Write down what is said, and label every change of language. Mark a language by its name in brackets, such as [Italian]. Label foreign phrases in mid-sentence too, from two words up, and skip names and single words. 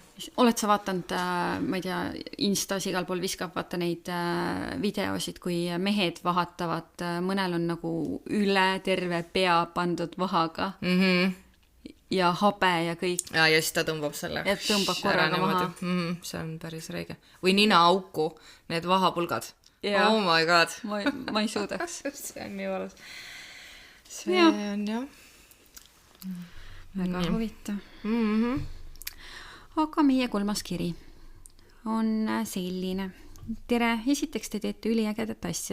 [Estonian] Oled sa vaatanud, ma ei tea, Instas igal pool viskab vaata neid videosid, kui mehed vahatavad, mõnel on nagu üle terve pea pandud vahaga ja habe ja kõik. Ja siis ta tõmbab selle. Et tõmbab korraga maha. See on päris räige. Või nina auku, need vahapulgad. Ja. [English] Oh my god. [Estonian] Ma ei suudaks. See on nii valus. See on jah. Väga huvitav. Aga meie 3. kiri on selline. Tere, esiteks te teete üliägedat asja.